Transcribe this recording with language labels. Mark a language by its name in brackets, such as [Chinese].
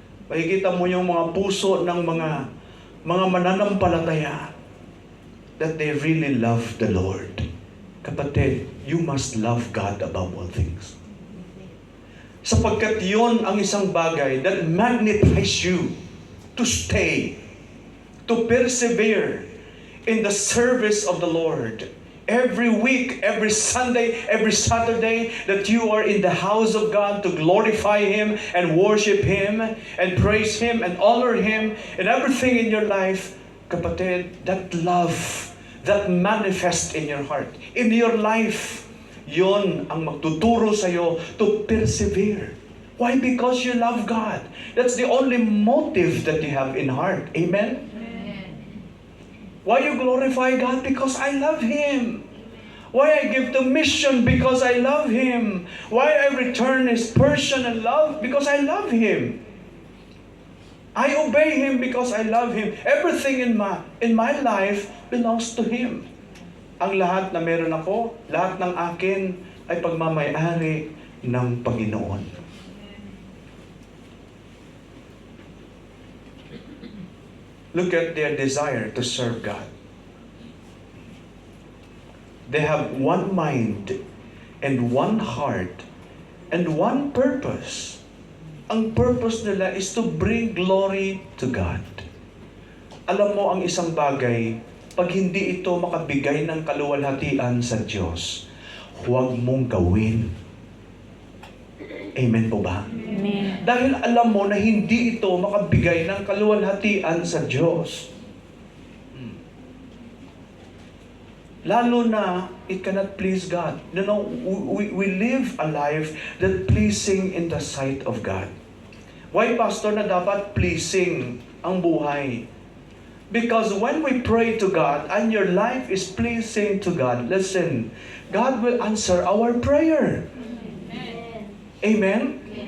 [Filipino] Makikita mo yung mga puso ng mga mananampalataya [English] that they really love the Lord. Kapatid, you must love God above all things. [Filipino] Sapagkat yon ang isang bagay [English] that magnetize you to stay, to persevere in the service of the Lord. Every week, every Sunday, every Saturday, that you are in the house of God to glorify Him and worship Him and praise Him and honor Him and everything in your life, kapatid, that love, that manifest in your heart, in your life, [Filipino] yon ang magtuturo sa'yo [English] to persevere. Why? Because you love God. That's the only motive that you have in heart. Amen? Why you glorify God? Because I love Him. Why I give the mission? Because I love Him. Why I return His person and love? Because I love Him. I obey Him because I love Him. Everything in my life belongs to Him. [Filipino] Ang lahat na meron ako, lahat ng akin ay pagmamay-ari ng Panginoon. [English] Look at their desire to serve God. They have one mind and one heart and one purpose. [Filipino] ang purpose nila [English] is to bring glory to God. [Filipino] Alam mo ang isang bagay, pag hindi ito makabigay ng kaluwalhatian sa Diyos, huwag mong gawin. Amen po ba? Amen. Dahil alam mo na hindi ito makabigay ng kaluwalhatian sa Diyos. [English] Lalo na, it cannot please God. You know, we live a life that pleasing in the sight of God. [Filipino] Why, Pastor, na dapat pleasing ang buhay? [English] Because when we pray to God and your life is pleasing to God, listen, God will answer our prayer. Amen?